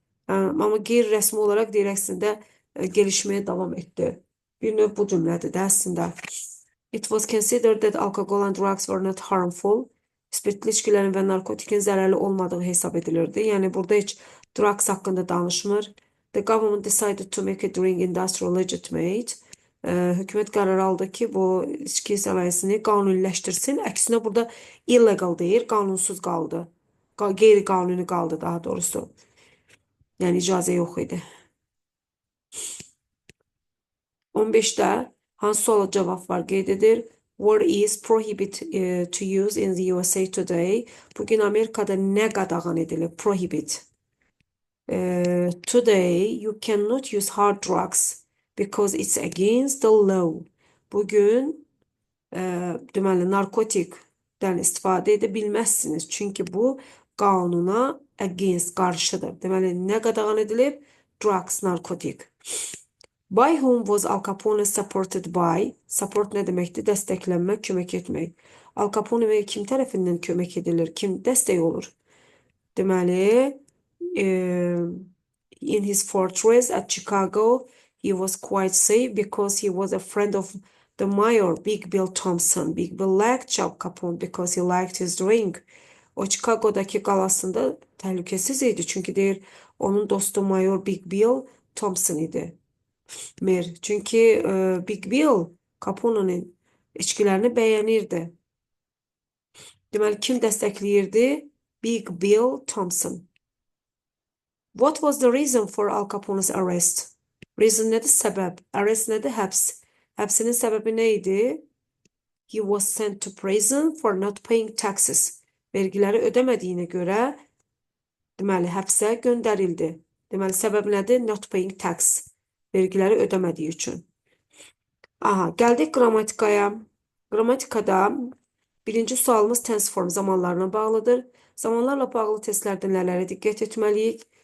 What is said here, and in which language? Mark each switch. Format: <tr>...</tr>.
<az>Amma qeyri-rəsmi olaraq deyir əslində gelişmeye devam etdi. Bir növ bu cümlədir də əslində.</az> <en>It was considered that alcohol and drugs were not harmful.</en> <az>Spirtli içkilərin və narkotikin zərərli olmadığı hesab edilirdi. Yəni burada heç drugs haqqında danışmır.</az> <en>The government decided to make a drink industry legitimate.</en> <az>Hükümet qərar aldı ki, bu içki sənayesini qanuniləşdirsin. Əksinə burada illegal deyir, qanunsuz qaldı. Qeyri-qanuni qaldı daha doğrusu. Yəni icazə yox idi. 15'də hansı suala cavab var qeyd edir.</az> <en>What is prohibit to use in the USA today?</en> <az>Bugün Amerikada nə qadağan edilir?</az> <en>Prohibit. Today you cannot use hard drugs because it's against the law.</en> <az>Bugün deməli narkotikdən istifadə edə bilməzsiniz. Çünki bu qanuna against, qarşıdır. Deməli nə qadağan edilib? Drugs, narkotik.</az> <en>By whom was Al Capone supported by?</en> <az>Support nə deməkdir? Dəstəklənmək, kömək etmək. Al Capone kim tərəfindən kömək edilir? Kim dəstək olur?</az> <en>Deməli, in his fortress at Chicago, he was quite safe because he was a friend of the mayor, Big Bill Thompson. Big Bill liked Al Capone because he liked his drink.</en> <az>O Chicago'daki qalasında təhlükəsiz idi. Çünki deyir, onun dostu mayor Big Bill Thompson idi. Çünki Big Bill Capone'nin içkilərini bəyənirdi. Deməli, kim dəstəkləyirdi? Big Bill Thompson.</az> <en>What was the reason for Al Capone's arrest?</en> <az>Reason nədir? Səbəb. Arrest nədir? Həbs. Həbsinin səbəbi nə idi?</az> <en>He was sent to prison for not paying taxes.</en> <az>Vergiləri ödəmədiyinə görə deməli, həbsə göndərildi. Deməli, səbəb nədir?</az> <en>Not paying tax.</en> <az>Vergiləri ödəmədiyi üçün. Aha, gəldik qrammatikaya. Qrammatikada birinci sualımız tense form zamanlarına bağlıdır. Zamanlarla bağlı testlərdə nələrə diqqət etməliyik?</az>